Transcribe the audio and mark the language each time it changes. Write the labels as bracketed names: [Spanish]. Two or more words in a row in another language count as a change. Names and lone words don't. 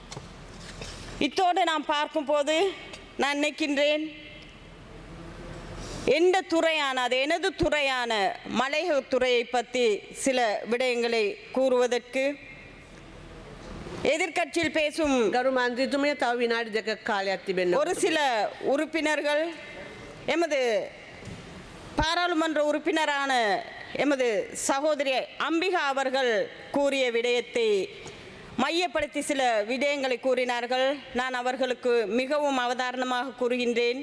[Tamil] இத்தோடு நாம் பார்க்கும்போது நான் நினைக்கின்றேன், எந்த துறையான அது எனது துறையான மலையக துறையை பற்றி சில விடயங்களை கூறுவதற்கு எதிர்க்கட்சியில் பேசும் [Sinhala] ගරු මන්ත්‍රීතුමිය තව විනාඩි 2ක කාලයක් තිබෙනවා. [Tamil] ஒரு சில உறுப்பினர்கள் எமது பாராளுமன்ற உறுப்பினரான எமது சகோதரி அம்பிகா அவர்கள் கூறிய விடயத்தை மையப்படுத்தி சில விடயங்களை கூறினார்கள். நான் அவர்களுக்கு மிகவும் அவதாரணமாக கூறுகின்றேன்.